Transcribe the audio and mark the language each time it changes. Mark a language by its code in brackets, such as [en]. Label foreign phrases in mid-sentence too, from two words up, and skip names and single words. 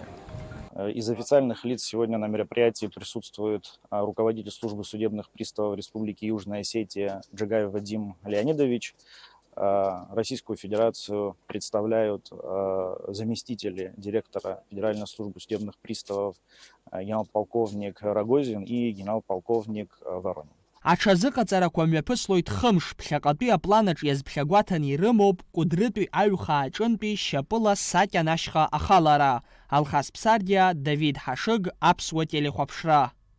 [ru] Из официальных лиц сегодня на мероприятии присутствует руководитель службы судебных приставов Республики Южная Осетия Джагаев Вадим Леонидович. Российскую Федерацию представляют заместители директора Федеральной службы судебных приставов генерал-полковник Рогозин и генерал-полковник Воронин. [ab] Аҽазыҟаҵарақәа мҩаԥыслоит хымш, ԥхьаҟатәи апланаҿ иазԥхьагәаҭан ирымоуп Кәыдрытәи аҩхааҿынтәи шьапыла сакьан ашьха ахалара. Алхас Ԥсардиа, Давид Ҳашыг, Аԥсуа телехәаԥшра.